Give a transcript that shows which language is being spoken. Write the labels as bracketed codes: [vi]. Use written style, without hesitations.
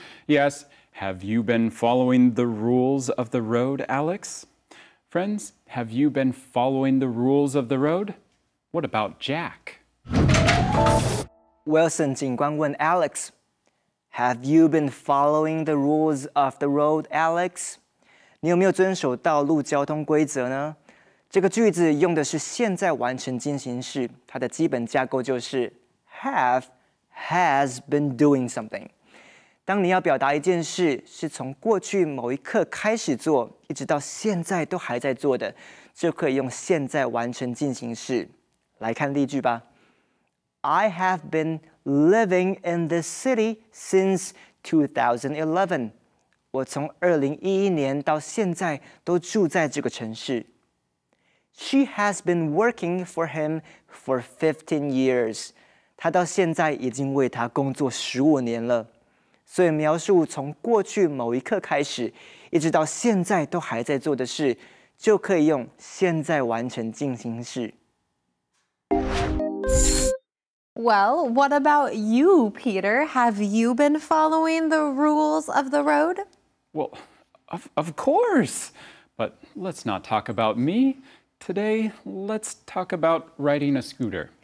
[en] Yes, have you been following the rules of the road, Alex? Friends, have you been following the rules of the road? What about Jack? Wilson [zh] 警官问 [en] Alex，Have you been following the rules of the road, Alex？ [zh] 你有没有遵守道路交通规则呢？这个句子用的是现在完成进行式，它的基本架构就是 [en] has been doing something。 [zh] 当你要表达一件事是从过去某一刻开始做，一直到现在都还在做的，就可以用现在完成进行式。来看例句吧。 [en] I have been living in this city since 2011. [zh] 我从2011年到现在都住在这个城市。 [en] She has been working for him for 15 years. [zh] 她到现在已经为他工作15年了。所以描述从过去某一刻开始，一直到现在都还在做的事，就可以用现在完成进行式。 [en] Well, what about you, Peter? Have you been following the rules of the road? Well, of course. But let's not talk about me. Today, let's talk about riding a scooter.